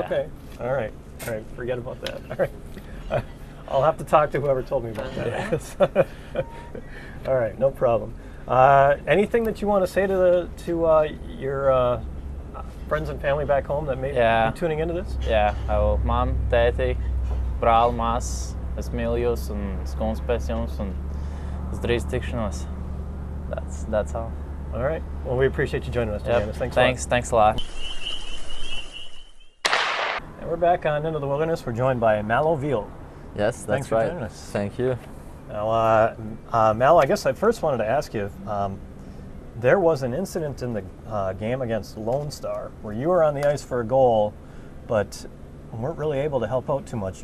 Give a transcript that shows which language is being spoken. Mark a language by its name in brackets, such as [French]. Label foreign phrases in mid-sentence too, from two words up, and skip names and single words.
[English] Okay. All right. Forget about that. All right. I'll have to talk to whoever told me about that. All right. No problem. Anything that you want to say to your friends and family back home that may be tuning into this? [Latvian] Jā, mamma, tēti, brāli, māsas, es mīlu jūs un skons pēc jums un uz drīz tikšanos. [English] That's all. All right. Well, we appreciate you joining us, Janis. Thanks a lot. And we're back on Into the Wilderness. We're joined by Mal O'Veal. Yes, Thanks that's for right. joining us. Thank you. Now, Mal, I guess I first wanted to ask you, there was an incident in the game against Lone Star where you were on the ice for a goal, but weren't really able to help out too much.